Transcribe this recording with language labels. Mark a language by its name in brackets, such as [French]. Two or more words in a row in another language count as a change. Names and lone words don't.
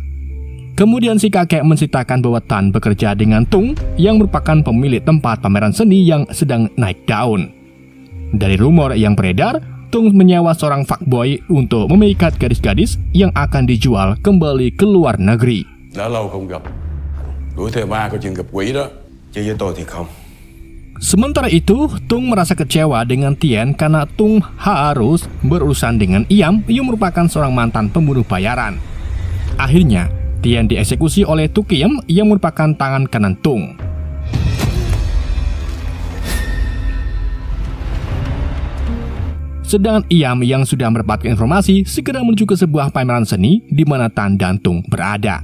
[Indonesian] Kemudian si kakek menceritakan bahwa Tan bekerja dengan Tung yang merupakan pemilik tempat pameran seni yang sedang naik daun. Dari rumor yang beredar, Tung menyewa seorang fuckboy untuk memikat gadis-gadis yang akan dijual kembali ke luar negeri. [Vietnamese] Đã lâu không gặp, đuổi theo ma coi chừng gặp quỷ đó. Chứ với tôi thì không. [Indonesian] Sementara itu, Tung merasa kecewa dengan Tien karena Tung harus berurusan dengan Iam yang merupakan seorang mantan pembunuh bayaran. Akhirnya, Tien dieksekusi oleh Tukiem yang merupakan tangan kanan Tung. Sedangkan Iam yang sudah mendapatkan informasi segera menuju ke sebuah pameran seni di mana Tan dan Tung berada.